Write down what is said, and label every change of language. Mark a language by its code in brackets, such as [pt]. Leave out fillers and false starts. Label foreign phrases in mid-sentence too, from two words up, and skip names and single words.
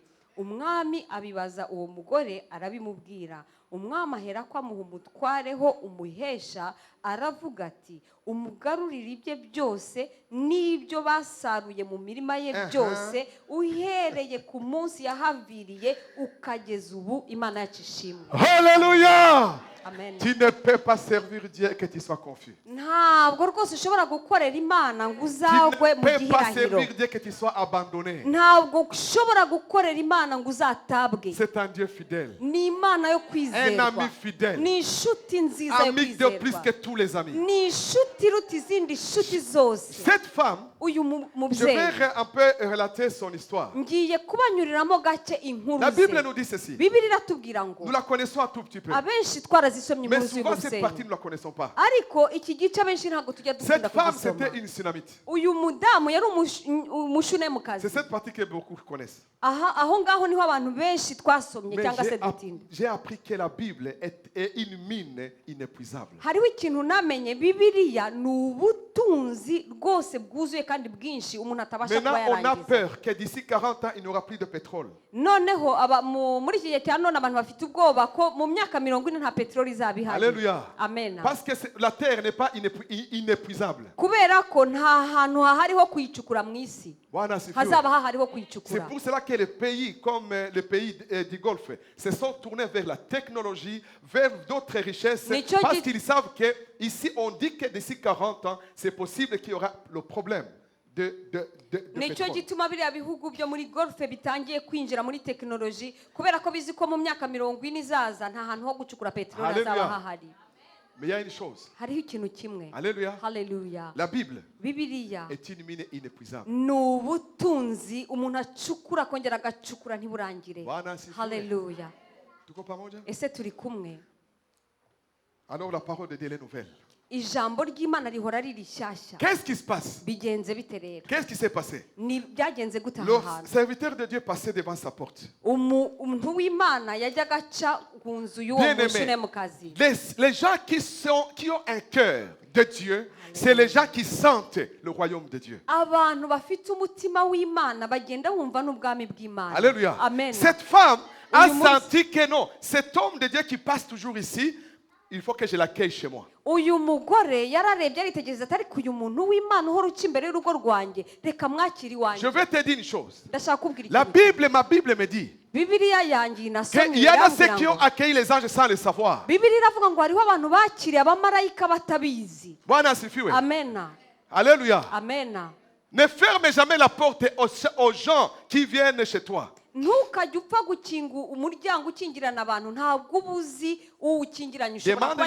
[rw] Umwami abibaza uwo mugore arabimubwira. Umwami aherako amuha umutwareho umuhesha, aravuga ati umugarurire ibye byose n'ibyo basaruye mu mirima ye byose, uhereye ku munsi yahaviriye ukageza ubu. Imana yacu ishimwe. Alléluia. Amen. [fr] Tu ne peux pas servir Dieu que tu sois confus. [rw] Ntabwo rwose ushobora gukorera Imana ngo [fr] Tu [rw] uzagwe [fr] ne [rw] mu [fr] peux pas [rw] gihirahiro. [fr] servir Dieu que tu sois abandonné. [rw] Ntabwo ushobora gukorera Imana ngo uzatabwe. [fr] C'est un Dieu fidèle. [rw] Ni Imana yo [fr] Un [rw] kwizerwa, [fr] ami fidèle. [rw] ni inshuti nziza yo [fr] Ami de plus [rw] kwizerwa, [fr] que tous les amis. [rw] ni inshuti iruta izindi nshuti zose. [fr] Cette femme, [rw] Uyu [fr] je [rw] mubyeyi [fr] vais un peu relater son histoire. [rw] ngiye kubanyuriramo gake inkuru [fr] La Bible [rw] ze. [fr] nous dit ceci. [rw] Bibiliya iratubwira ngo [fr] Nous la connaissons un tout petit peu. [rw] abenshi twarazisomye [fr] Mais [rw] inkuru [fr] souvent, cette [rw] z'uyu [fr] partie, nous ne la connaissons pas. [rw] ariko iki gice abenshi ntabwo tujya dukunda [fr] Cette femme, [rw] kugisoma. [fr] c'était une Sunamite. [rw] Uyu mudamu yari umushunemukazi. [fr] C'est cette partie que beaucoup connaissent. [rw] Aho ngaho niho abantu benshi twasomye [fr] Mais [rw] cyangwa se dutinda. [fr] j'ai appris que la Bible est une mine inépuisable. [rw] Hariho ikintu namenye, Bibiliya ni ubutunzi rwose bwuzuye kandi bwinshi umuntu atabasha kuba [fr] Maintenant, on a [rw] yarangiza. [fr] peur que d'ici 40 ans, il n'y aura plus de pétrole. [rw] Noneho muri iki gihe cya none abantu bafite ubwoba ko mu myaka 40 nta peteroli izaba ihari. Alléluia. Amen. [fr] Parce que la terre n'est pas inépuisable. [rw] Kubera ko nta hantu hahariho kuyicukura mu isi, [sw] Bwana asifiwe. [rw] hazaba hahariho [fr] C'est [rw] kuyicukura. [fr] pour cela que les pays comme les pays du Golfe se sont tournés vers la technologie, vers d'autres richesses, Mais tu parce dis- qu'ils savent que ici on dit que d'ici 40 ans, c'est possible qu'il y aura le problème de [rw] Nicyo [fr] pétrole. [rw] gituma biriya bihugu byo muri golfe bitangiye kwinjira muri tekinoloji, kubera ko bizi ko mu myaka 40 izaza nta hantu ho gucukura peteroli Hallelujah. hazaba hahari. [fr] Mais il y a une chose. [rw] Hariho ikintu kimwe. Alléluia. Haleluya. [fr] La Bible [rw] Bibiliya [fr] est une mine inépuisable. [rw] ni ubutunzi umuntu acukura akongera agacukura ntiburangire. [sw] Bwana asifiwe. [rw] Haleluya. [sw] Tuko pamoja? [rw] Ese turi kumwe? [fr] Alors la parole de Dieu est nouvelle. [rw] Ijambo ry'Imana rihora riri shyashya. [fr] Qu'est-ce qui se passe? [rw] Bigenze bite rero? [fr] Qu'est-ce qui s'est passé? [rw] Ni byagenze gute [fr] Le [rw] aha hantu? [fr] serviteur de Dieu passait devant sa porte. [rw] Umuntu w'Imana yajyaga aca ku nzu y'uwo [fr] Bien-aimé. [rw] mushunemukazi. [fr] Les gens qui ont un cœur de Dieu, c'est les gens qui sentent le royaume de Dieu. [rw] Abantu bafite umutima w'Imana bagenda bumva n'ubwami bw'Imana. Alléluia. Amen. [fr] Cette femme a [rw] Uyu munsi- [fr] senti que non, cet homme de Dieu qui passe toujours ici, il faut que je l'accueille chez moi. [rw] uyu mugore yararebye aritegereza ati ariko uyu muntu w'Imana uhora uca imbere y'urugo rwanjye reka mwakire [fr] Je [rw] iwanjye. [fr] vais te dire une chose. [rw] Ndashaka kubwira [fr] La [rw] ikintu. [fr] Bible, ma Bible me dit [rw] Bibiliya yanjye nasomye [fr] qu'il y en a ceux [rw] irambwira [fr] qui ont [rw] ngo [fr] accueilli les anges sans le savoir. [rw] Bibiliya iravuga ngo hariho abantu bakiriye abamarayika batabizi. [sw] Bwana asifiwe. [rw] Amena. Alléluia. Amena. [fr] Ne ferme jamais la porte aux gens qui viennent chez toi. [rw] Ntukajya upfa gukinga umuryango ukingirana abantu ntabwo uba uzi uwukingiranye ushobora kuba ari